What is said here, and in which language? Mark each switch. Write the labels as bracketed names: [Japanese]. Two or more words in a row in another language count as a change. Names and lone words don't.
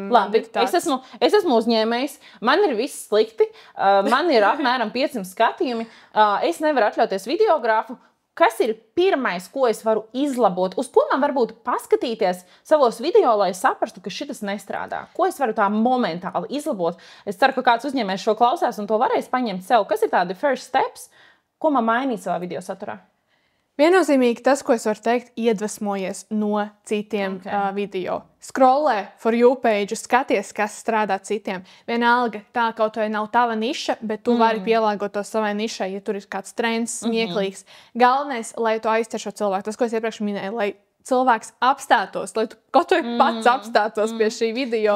[Latvian] Labi, es esmu uzņēmējs, man ir viss slikti, man ir apmēram 500 skatījumi, es nevaru atļauties videogrāfu. Kas ir pirmais, ko es varu izlabot? Uz ko man varbūt paskatīties savos video, lai saprastu, ka šitas nestrādā? Ko es varu tā momentāli izlabot? Es ceru, ka kāds uzņēmējs šo klausās un to varēs paņemt sev. Kas ir tādi [English] first steps, [Latvian] ko man mainīt savā video saturā? Viennozīmīgi tas, ko es varu teikt, iedvesmojies no citiem video. Scrollē [English] for you page, [Latvian] skaties, kas strādā citiem. Vienalga, tā kaut vai nav tava niša, bet tu vari pielāgot to savai nišai, ja tur ir kāds trends, smieklīgs. Galvenais, lai tu aizķer šo cilvēku. Tas, ko es iepriekš minēju, lai cilvēks apstātos, lai tu kaut vai pats apstātos pie šī video.